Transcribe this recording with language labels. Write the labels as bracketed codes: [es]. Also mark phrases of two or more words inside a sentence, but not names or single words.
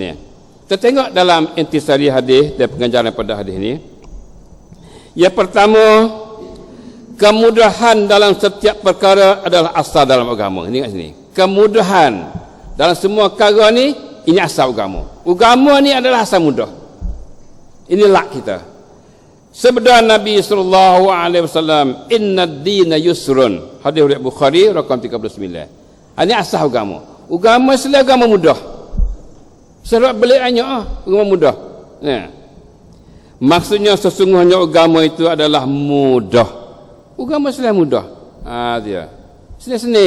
[ms] Kita tengok dalam intisari hadis dan pengajaran pada hadis ni. Yang pertama, kemudahan dalam setiap perkara adalah asal dalam agama. Ini kat sini. Kemudahan dalam semua perkara ni, ini asal agama. Agama ni adalah asal mudah. Ini lak kita. Sabda Nabi [ar] صلى الله عليه وسلم, "إن الدين يسر." [ms] Hadis riwayat Bukhari rakam 39. Ini asal agama. Agama Islam agama mudah. Sebab beliannya agama mudah. Nah. Maksudnya sesungguhnya agama itu adalah mudah. Agama Islam mudah. Dia. Seni-seni.